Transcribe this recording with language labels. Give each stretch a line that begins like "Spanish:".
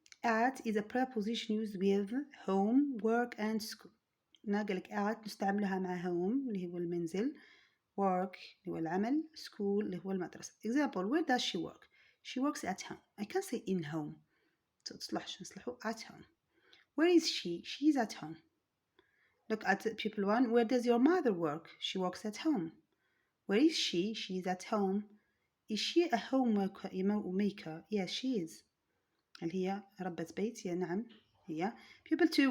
English: At is a preposition used with home, work and school.
Arabic: قالك at نستعملها مع home اللي هو المنزل, work اللي هو العمل, school اللي هو المدرسة.
English: Example, where does she work? She works at home. I can say in home.
Arabic: تصلحش نصلحه
English: at home. Where is she? She is at home. Look at pupil 1. Where does your mother work? She works at home. Where is she? She is at home. Is she a homemaker? Yes, she is.
Arabic: هل هي ربة بيت؟ يا نعم هي.
English: Pupil 2.